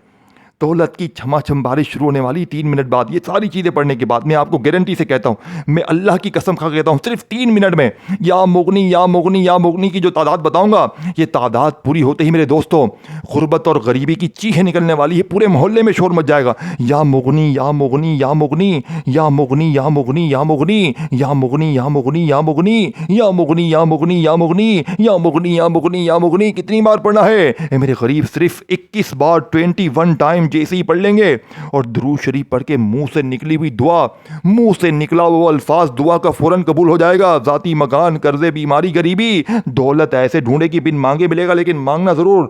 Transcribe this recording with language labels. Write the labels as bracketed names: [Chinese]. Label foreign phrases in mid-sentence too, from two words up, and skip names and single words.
[Urdu] دولت کی چھما چھم بارش شروع ہونے والی 3 منٹ بعد. یہ ساری چیزیں پڑھنے کے بعد میں آپ کو گارنٹی سے کہتا ہوں، میں اللہ کی قسم کھا کے کہتا ہوں، صرف 3 منٹ میں [Arabic] یا مغنی یا مغنی یا مغنی [Urdu] کی جو تعداد بتاؤں گا، یہ تعداد پوری ہوتے ہی میرے دوستوں غربت اور غریبی کی چیخیں نکلنے والی ہے. پورے محلے میں شور مچ جائے گا. [Arabic] یا مغنی یا مغنی یا مغنی یا مغنی یا مغنی یا مغنی یا مغنی یا مغنی یا مغنی یا مغنی یا مغنی یا مغنی یا مغنی یا مغنی یا مغنی. [Urdu] کتنی بار پڑھنا ہے اے میرے غریب؟ صرف 21 بار 21 ٹائم جیسے ہی پڑھ لیں گے اور درود شریف پڑھ کے منہ سے نکلی ہوئی دعا، منہ سے نکلا وہ الفاظ دعا کا فوراً قبول ہو جائے گا. ذاتی مکان، قرضے، بیماری، غریبی، دولت ایسے ڈھونڈے کہ بن مانگے ملے گا، لیکن مانگنا ضرور.